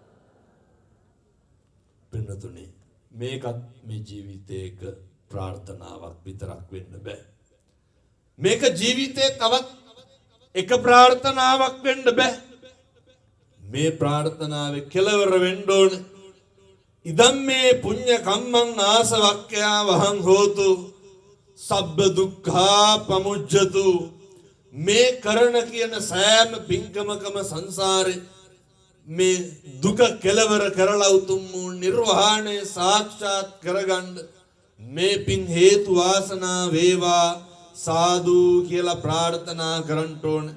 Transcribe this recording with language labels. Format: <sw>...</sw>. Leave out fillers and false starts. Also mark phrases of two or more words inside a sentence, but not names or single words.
<si>පින්නතුනි, මේකත් මේ ජීවිතේක ප්‍රාර්ථනාවක් විතරක් වෙන්න බෑ. මේක ජීවිතේ තවත් එක ප්‍රාර්ථනාවක් වෙන්න බෑ. මේ ප්‍රාර්ථනාවේ කෙලවර වෙන්න ඕනේ.</si> <pi>ඉදම් මේ පුඤ්ඤ කම්මං ආසවක්ඛ්‍යා වහං හෝතු සබ්බ දුක්ඛා පමුජ්ජතු.</pi> <si>මේ කරන කියන සෑම පින්කමකම සංසාරේ මේ දුක කෙලවර කරලා උතුම් වූ නිර්වාණය සාක්ෂාත් කරගන්න මේ පින් හේතු වාසනා වේවා සාදු කියලා ප්‍රාර්ථනා කරන්න ඕනේ.</si>